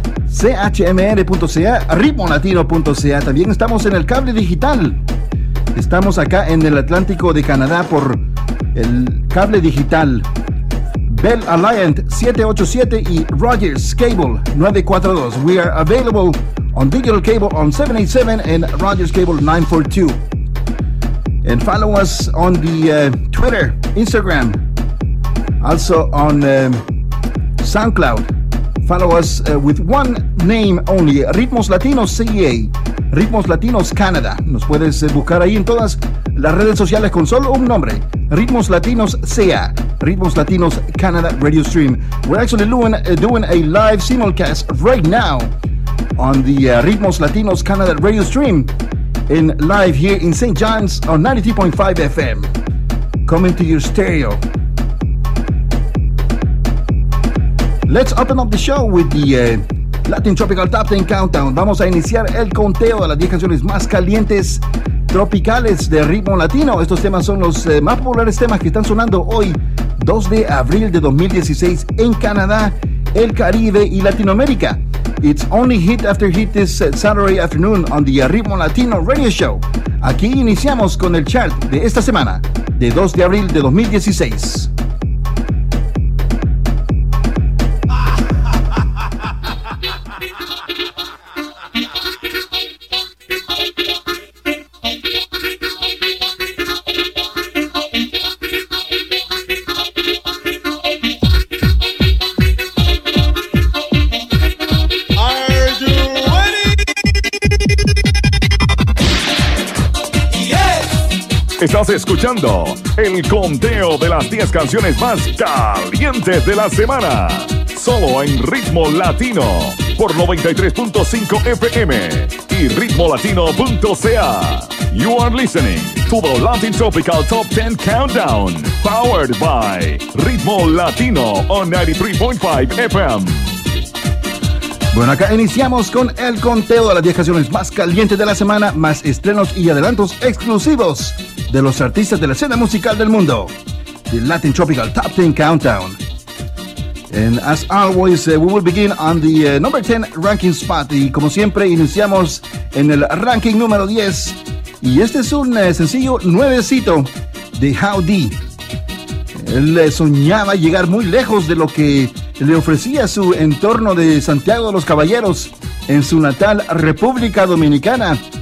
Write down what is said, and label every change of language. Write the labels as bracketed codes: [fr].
[es] chmr.ca, ritmolatino.ca. También estamos en el cable digital. Estamos acá en el Atlántico de Canadá por el cable digital Bell Alliance 787 y Rogers Cable 942. [en] We are available on digital cable on 787 and Rogers Cable 942. And follow us on the Twitter, Instagram, also on SoundCloud. Follow us with one name only, Ritmos Latinos CEA, Ritmos Latinos Canada. [es] Nos puedes buscar ahí en todas las redes sociales con solo un nombre, Ritmos Latinos CEA, Ritmos Latinos Canada Radio Stream. [en] We're actually doing a live simulcast right now on the Ritmos Latinos Canada Radio Stream in live here in St. John's on 93.5 FM. Coming to your stereo. Let's open up the show with the Latin Tropical Top 10 Countdown. [es] Vamos a iniciar el conteo de las 10 canciones más calientes tropicales de ritmo latino. Estos temas son los más populares temas que están sonando hoy, 2 de abril de 2016, en Canadá, el Caribe y Latinoamérica. [en] It's only hit after hit this Saturday afternoon on the Ritmo Latino Radio Show. [es] Aquí iniciamos con el chart de esta semana, de 2 de abril de 2016. [en] Are you ready? [es] Estás escuchando el conteo de las 10 canciones más calientes de la semana. Solo en Ritmo Latino por 93.5 FM y ritmolatino.ca. [en] You are listening to the Latin Tropical Top 10 Countdown, powered by Ritmo Latino on 93.5 FM. [es] Bueno, acá iniciamos con el conteo de las 10 canciones más calientes de la semana, más estrenos y adelantos exclusivos de los artistas de la escena musical del mundo. [en] The Latin Tropical Top 10 Countdown. And as always, we will begin on the number 10 ranking spot. [es] Y como siempre, iniciamos en el ranking número 10. Y este es un sencillo nuevecito de Howdy. Él soñaba llegar muy lejos de lo que le ofrecía su entorno de Santiago de los Caballeros en su natal República Dominicana.